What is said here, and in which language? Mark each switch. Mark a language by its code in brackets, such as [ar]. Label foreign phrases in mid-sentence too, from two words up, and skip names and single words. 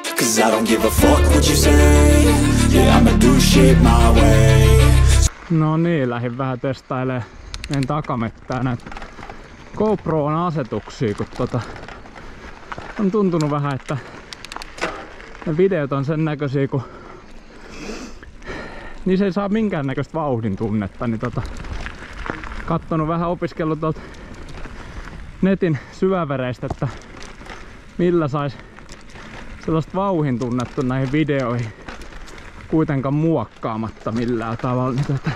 [en] 'cause I don't give a fuck what you say. Yeah, I'ma do shit my way. [fi] No niin, lähdin vähän testailemaan meidän takamettää näitä GoProon asetuksia, kun on tuntunut vähän, että ne videot on sen näköisiä, kun niissä ei saa minkäännäköistä vauhdin tunnetta, niin kattonut vähän, opiskellut tuolta netin syvävereistä, että millä sais sellaista vauhin tunnetta näihin videoihin kuitenkaan muokkaamatta millään tavalla, niin